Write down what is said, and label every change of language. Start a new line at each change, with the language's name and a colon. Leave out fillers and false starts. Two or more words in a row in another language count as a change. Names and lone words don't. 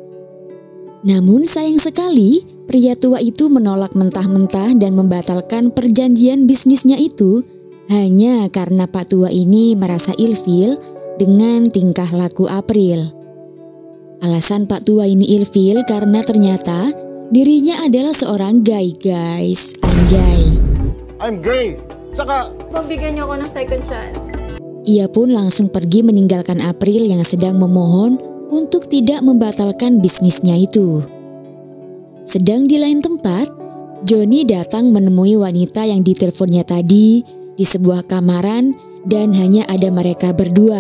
Indonesian: Namun sayang sekali, pria tua itu menolak mentah-mentah dan membatalkan perjanjian bisnisnya itu hanya karena Pak Tua ini merasa ilfil dengan tingkah laku April. Alasan Pak Tua ini ilfil karena ternyata dirinya adalah seorang gay, guys. Anjay.
English: I'm gay.
Filipino: Saka Bigyan niyo ako ng
English: second chance.
Indonesian: Ia pun langsung pergi meninggalkan April yang sedang memohon untuk tidak membatalkan bisnisnya itu. Sedang di lain tempat, Johnny datang menemui wanita yang diteleponnya tadi di sebuah kamaran dan hanya ada mereka berdua.